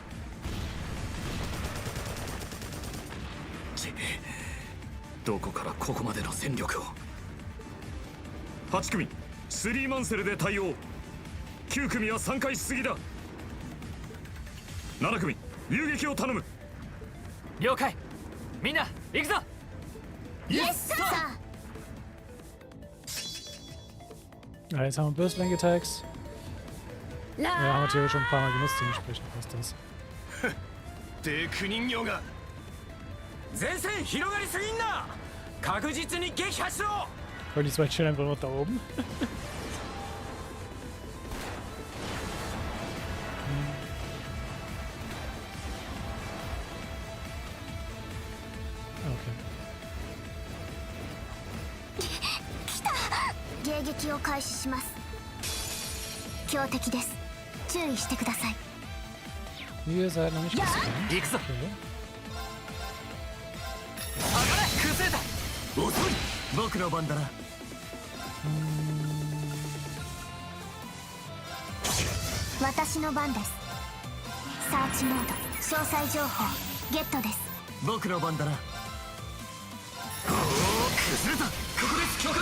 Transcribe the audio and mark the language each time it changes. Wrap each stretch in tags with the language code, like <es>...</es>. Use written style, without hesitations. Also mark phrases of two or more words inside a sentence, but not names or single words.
<ja>どこからここまでの戦力を。8組スリーマンセルで対応。9組は3回しすぎだ。7組遊撃を頼む。了解。みんな行くぞ。</ja> <en>Yes, sir.</en> <de>Ja, jetzt haben wir</de> <en>Burstling Attacks.</en> <de>Ja, haben wir theoretisch schon ein paar Mal genutzt, dementsprechend passt das.</de> <ja>デク人形が前線広がりすぎんな。確実に撃破しろ。</ja> <de>Und die zwei chillen einfach noch da oben. Okay.</de> <ja>迎撃を開始します。強敵です。注意してください。</ja> <de>Ihr seid noch nicht gescannt.</de> <ja>行くぞ。 Okay. 上がれクセ遅い。僕の番だな。私の番です。サーチモード詳細情報ゲットです。僕の番だな。おお、崩れた。ここです教官。</ja>